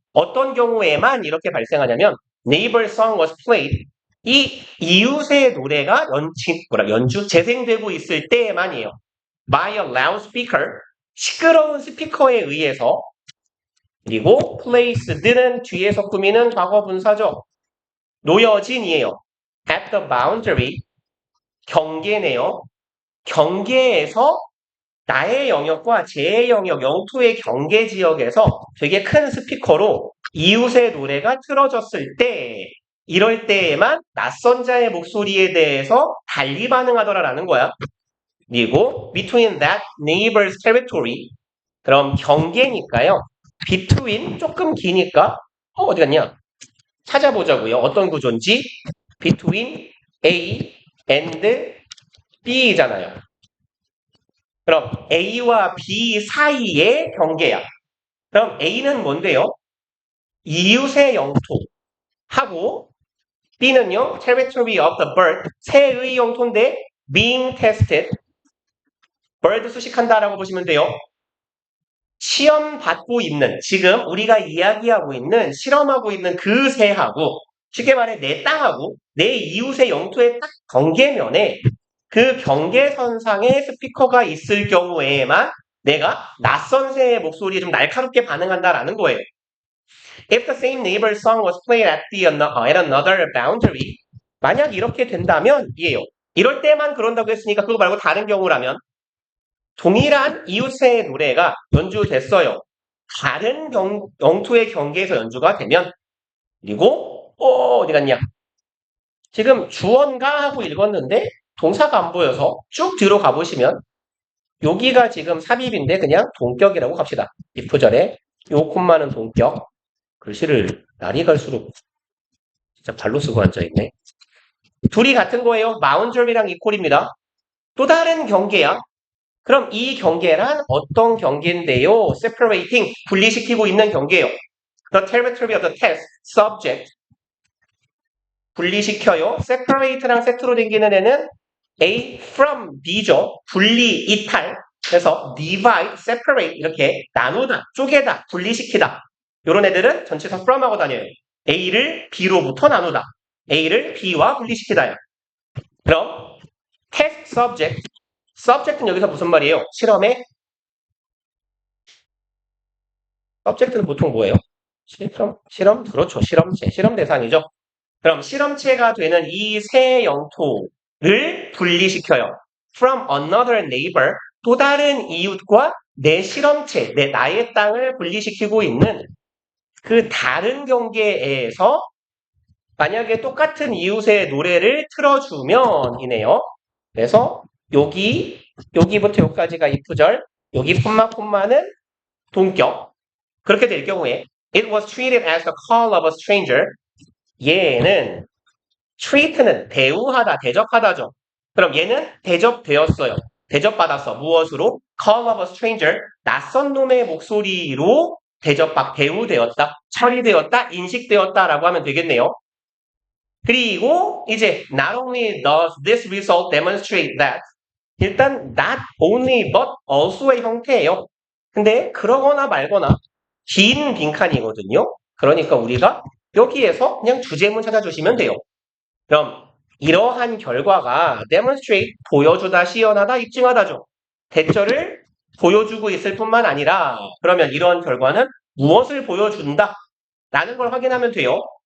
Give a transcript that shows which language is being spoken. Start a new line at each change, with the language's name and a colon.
Korean: 어떤 경우에만 이렇게 발생하냐면
English: neighbor song was played
Korean: 이 이웃의 노래가 연주 재생되고 있을 때만이에요.
English: by a loudspeaker
Korean: 시끄러운 스피커에 의해서. 그리고 place드는 뒤에서 꾸미는 과거 분사죠. 놓여진이에요.
English: at the boundary
Korean: 경계네요. 경계에서 나의 영역과 제 영역, 영토의 경계 지역에서 되게 큰 스피커로 이웃의 노래가 틀어졌을 때 이럴 때에만 낯선 자의 목소리에 대해서 달리 반응하더라라는 거야.
English: 그리고 between that neighbor's territory
Korean: 그럼 경계니까요. between 조금 기니까 어디 갔냐? 찾아보자고요. 어떤 구조인지 between A and B잖아요. 그럼 A와 B 사이의 경계야. 그럼 A는 뭔데요? 이웃의 영토하고 B는요,
English: territory of the bird,
Korean: 새의 영토인데
English: being tested,
Korean: bird 수식한다라고 보시면 돼요. 시험 받고 있는, 지금 우리가 이야기하고 있는, 실험하고 있는 그 새하고 쉽게 말해 내 땅하고 내 이웃의 영토의 딱 경계면에 그 경계선상에 스피커가 있을 경우에만 내가 낯선 새의 목소리에 좀 날카롭게 반응한다라는 거예요.
English: If the same neighbor's song was played at another boundary
Korean: 만약 이렇게 된다면 이에요. 이럴 때만 그런다고 했으니까 그거 말고 다른 경우라면 동일한 이웃의 노래가 연주됐어요. 다른 영토의 경계에서 연주가 되면 그리고 어디 갔냐? 지금 주어인가 하고 읽었는데 동사가 안 보여서 쭉 뒤로 가보시면 여기가 지금 삽입인데 그냥 동격이라고 갑시다. if절에 요 콤마는 동격. 글씨를 날이 갈수록 진짜 발로 쓰고 앉아있네. 둘이 같은 거예요. boundary랑 equal입니다. 또 다른 경계야. 그럼 이 경계란 어떤 경계인데요? separating, 분리시키고 있는 경계예요.
English: The territory of the test subject
Korean: 분리시켜요. separate랑 세트로 댕기는 애는 A from B죠. 분리, 이탈. 그래서 divide, separate 이렇게 나누다, 쪼개다, 분리시키다. 이런 애들은 전치사 from하고 다녀요. A를 B로부터 나누다. A를 B와 분리시키다요. 그럼
English: test subject.
Korean: subject는 여기서 무슨 말이에요? 실험의 subject는 보통 뭐예요? 실험? 그렇죠. 실험체. 실험 대상이죠. 그럼 실험체가 되는 이 새 영토를 분리시켜요.
English: From another neighbor,
Korean: 또 다른 이웃과 내 실험체, 나의 땅을 분리시키고 있는 그 다른 경계에서 만약에 똑같은 이웃의 노래를 틀어주면 이네요. 그래서 여기부터 여기까지가 if절, 여기 콤마는 동격. 그렇게 될 경우에
English: it was treated as the call of a stranger.
Korean: 얘는 treat는 대우하다, 대접하다죠. 그럼 얘는 대접되었어요. 대접받았어. 무엇으로?
English: call of a stranger.
Korean: 낯선 놈의 목소리로 대우되었다, 처리되었다, 인식되었다라고 하면 되겠네요.
English: 그리고 이제 not only does this result demonstrate that
Korean: 일단
English: not only but also
Korean: 의 형태예요. 근데 그러거나 말거나 긴 빈칸이거든요. 그러니까 우리가 여기에서 그냥 주제문 찾아주시면 돼요. 그럼 이러한 결과가 demonstrate 보여주다, 시연하다, 입증하다죠. 대처를 보여주고 있을 뿐만 아니라 그러면 이러한 결과는 무엇을 보여준다 라는 걸 확인하면 돼요.